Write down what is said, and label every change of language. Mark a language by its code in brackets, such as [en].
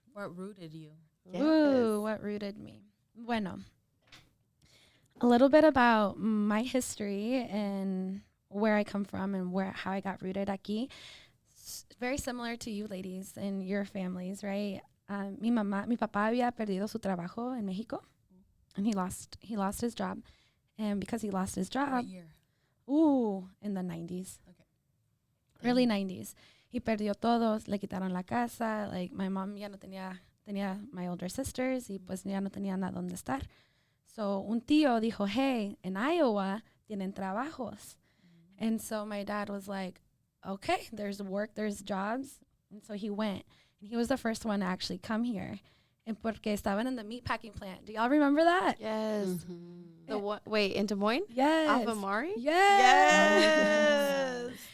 [en] What rooted you? Yes. Ooh, what rooted me? Bueno, a little bit about my history and where I come from and how I got rooted aquí. Very similar to you ladies and your families, right? [es] Mi papá había perdido su trabajo en Mexico, [en] and he lost his job. And because he lost his job, What year? in the 90s, Okay. early 90s, [es] he perdió todo, le quitaron la casa, [en] my mom [es] ya no tenía [en] my older sisters, [es] y pues ya no tenía nada donde estar. So un tío dijo, hey, in Iowa tienen trabajos. [en] And so my dad was like, okay, there's work, there's jobs. And so he went. And he was the first one to actually come here. And [es] porque estaban [en] in the meat packing plant. Do y'all remember that? Yes. Mm-hmm. The what? Wait, in Des Moines? Yes. Off of Mari? Yes.